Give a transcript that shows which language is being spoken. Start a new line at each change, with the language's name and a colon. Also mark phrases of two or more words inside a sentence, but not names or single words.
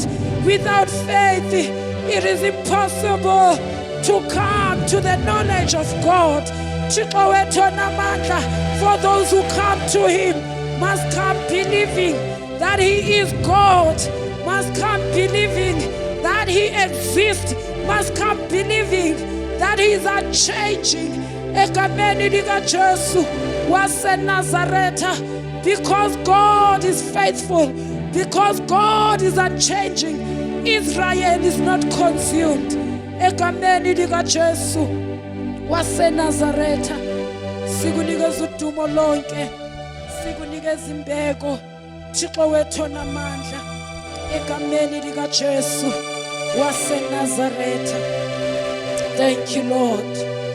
English: Without faith, it is impossible to come to the knowledge of God. For those who come to Him must come believing that He is God, must come believing that He exists, must come believing that He is unchanging.
Xhosa: Egameni lika Jesu wase Nazareta,
English: because God is faithful, because God is unchanging, Israel is not consumed.
Xhosa: Egameni lika Jesu wase Nazareta, sikunikeza udumo lonke, sikunikeza imbeko, Thixo wethu namandla. Egameni likaJesu waseNazaretha.
English: Thank you, Lord.